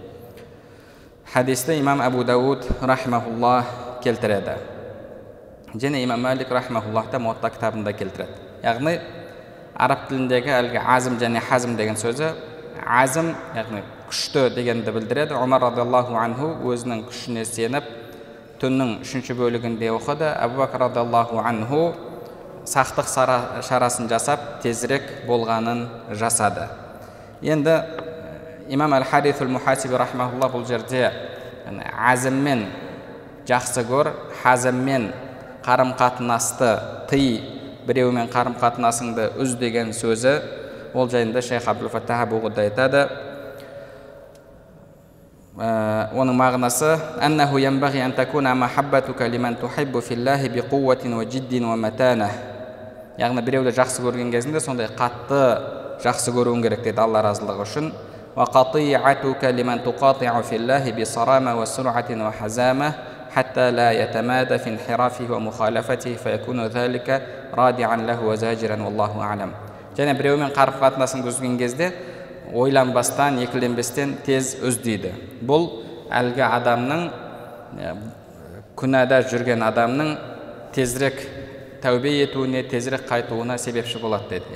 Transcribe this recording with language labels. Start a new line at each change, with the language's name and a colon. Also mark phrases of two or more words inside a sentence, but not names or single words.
Kazakh: Хадисті имам Абу Дауд рахмахуллах келтіреді. Және имам Малик рахмахуллах та Муатта кітабында келтіреді. Яғни араб тіліндегі әлгі азм және хазм деген сөзі, азм яғни күшті дегенді білдіреді. Умар
Arabic: رضي الله عنه
Kazakh: өзінің күшіне сеніп түннің 3-ші бөлігінде оқыды. Абу Бакр
Arabic: رضي الله عنه
Kazakh: сақтық шарасын жасап тезірек болғанын жасады. Енді имам Аль-Харис Аль-Мухасиби рахмахулла бұл жерде азммен жақсы көр, хазммен қарым-қатынасты тый, біреумен қарым-қатынасыңды үз деген сөзі. Ол жайында Шейх Абдул-Фаттах Абу-Ғудда айтады. Оның мағынасы:
Arabic: «أنه ينبغي أن تكون محبتك لمن تحب في الله بقوة وجد ومتانة».
Kazakh: Яғни біреуді жақсы көрген кезінде сондай қатты жақсы көруің керек деді, Алла разылығы үшін.
Arabic: «وقطيعتك لمن تقاطع في الله بصرامة وسرعة وحزامة حتى لا يتمادى في انحرافه ومخالفته فيكون ذلك رادعا له وزاجرا والله أعلم.
Kazakh: Және біреумен қарым қатынасын үзген кезде ойланбастан, екіленбестен тез үз дейді. Бұл әлгі адамның, күнәда жүрген адамның тезірек тәубе етуіне, тезірек қайтуына себепші болады дейді.